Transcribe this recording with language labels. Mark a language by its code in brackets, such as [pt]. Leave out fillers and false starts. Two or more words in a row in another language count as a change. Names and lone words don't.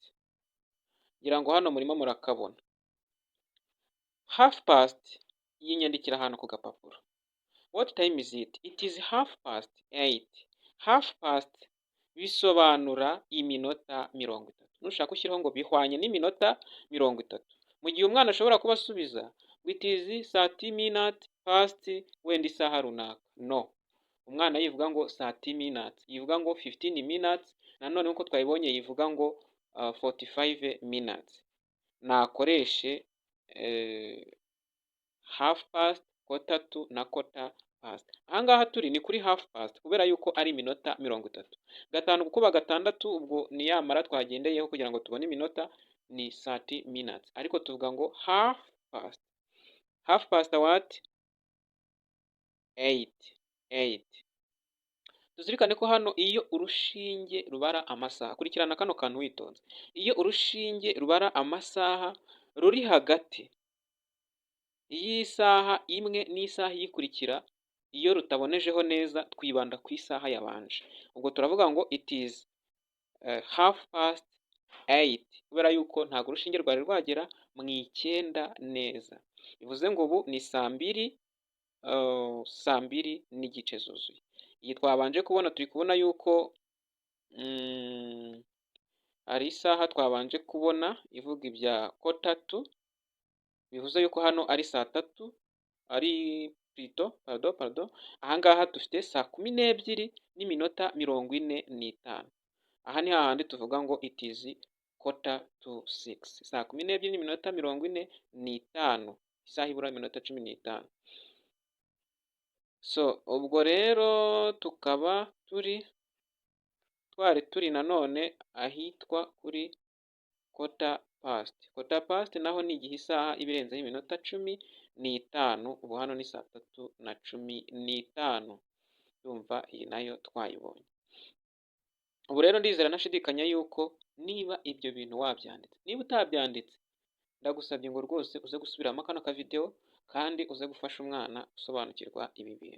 [rw] Ngira ngo hano murimo murakabona. [en] Half past [rw] yinyandikira ahantu ku gapapuro. [en] What time is it? It is 8:30. Half past [rw] bisobanura iminota 30. Nushaka ushyiraho ngo bihwanye n'iminota 30. Mu gihe umwana ashobora kuba asubiza [en] it is 30 minutes past [rw] wenda isaha runaka. No, umwana yivuga ngo 30 minutes, yivuga ngo 15 minutes, nanone nkuko twabibonye yivuga ngo 45 minutes. Nakoreshe [en] half past, quarter to [rw] na [en] quarter past. [rw] Ahangaha turi ni kuri [en] half past [rw] kubera yuko ari iminota 30. 5 gukuba 6 ubwo ni yamara twagendeyeho kugira ngo tubone iminota ni 30 minutes, ariko tuvuga ngo [en] half past what? [rw] 8. Tuzirikane ko hano iyo urushinge rubara amasaha, kurikirana kano kantu witonze, iyo urushinge rubara amasaha ruri hagati y'isaha imwe n'isaha iyikurikira, iyo rutabonejeho neza twibanda ku isaha yabanje. Ubwo turavuga ngo [en] it is half past 8 [rw] kubera yuko ntabwo urushinge rwari rwagera mu 9 neza. Bivuze ngo ubu ni saa 2 n'igice zuzuye. Iyi twabanje kubona, turi kubona yuko hari isaha twabanje kubona ivuga ibya [en] quarter to, [rw] bivuze yuko hano ari saa 3, ari pardon. Ahangaha dufite saa 12 n'iminota 45. Aha ni hahandi tuvuga ngo [en] it is quarter to 6. [rw] Saa 12 n'iminota 45, isaha ibura iminota 15. So ubwo rero tukaba twari turi nanone ahitwa kuri [en] quarter past. Quarter past [rw] naho ni igihe isaha ibirenzeho iminota 15. Ubu hano ni saa 3:15. Yumva iyi nayo twayibonye. Ubu rero ndizera ntashidikanya yuko niba ibyo bintu wabyanditse. Niba utabyanditse, ndagusabye ngo rwose uze gusubiramo kano ka video kandi uze gufasha umwana usobanukirwa ibi bintu.